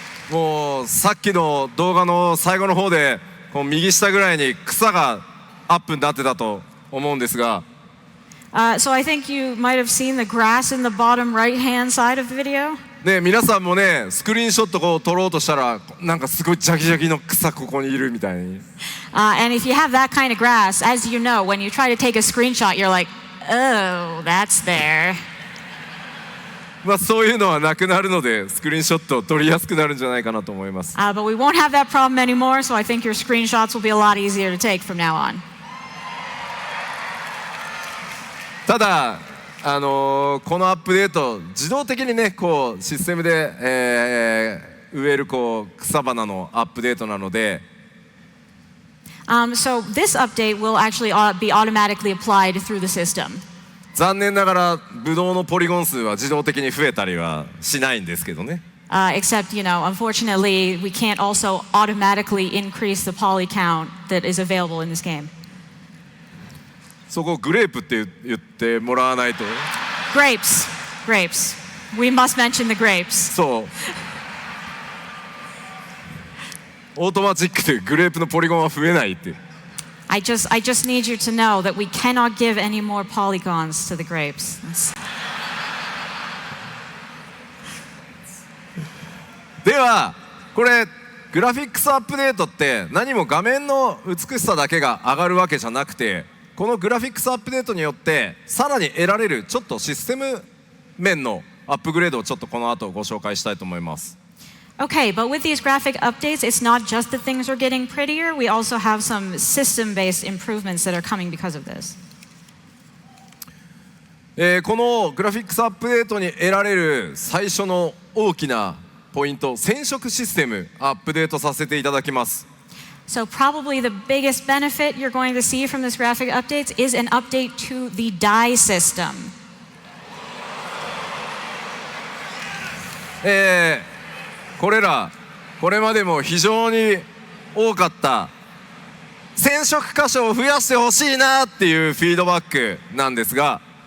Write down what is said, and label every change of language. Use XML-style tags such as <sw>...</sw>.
<ja>もうさっきの動画の最後の方でこう右下ぐらいに草がアップになってたと思うんですが、</ja> <en>So I think you might have seen the grass in the bottom right-hand side of the video.</en> <ja>ね、皆さんもねスクリーンショットこう撮ろうとしたらなんかすごいジャキジャキの草ここにいるみたいに。</ja> <en>And if you have that kind of grass, as you know, when you try to take a screenshot, you're like, oh, that's there.</en> <ja>まあそういうのはなくなるのでスクリーンショットを撮りやすくなるんじゃないかなと思います。</ja> <en>But we won't have that problem anymore, so I think your screenshots will be a lot easier to take from now on.</en> <ja>ただこのアップデート自動的にねこうシステムで、植えるこう草花のアップデートなので、</ja> <en>So this update will actually be automatically applied through the system.</en> <ja>残念ながらブドウのポリゴン数は自動的に増えたりはしないんですけどね。</ja> <en>Except, unfortunately, we can't also automatically increase the poly count that is available in this game.</en> <ja>そこグレープって言ってもらわないと。</ja> <en>Grapes. We must mention the grapes.</en> <ja>そう。オートマチックでグレープのポリゴンは増えないって。</ja> <en>I just need you to know that we cannot give any more polygons to the grapes.</en> <ja>ではこれグラフィックスアップデートって何も画面の美しさだけが上がるわけじゃなくて、このグラフィックスアップデートによってさらに得られるちょっとシステム面のアップグレードをちょっとこの後ご紹介したいと思います。</ja> <en>Okay, but with these graphic updates, it's not just that things are getting prettier. We also have some system-based improvements that are coming because of this.</en> <ja>このグラフィックスアップデートに得られる最初の大きなポイント、染色システムアップデートさせていただきます。</ja> <en>So probably the biggest benefit you're going to see from this graphic updates is an update to the dye system.</en> <ja>これまでも非常に多かった染色箇所を増やしてほしいなっていうフィードバックなんですが、</ja>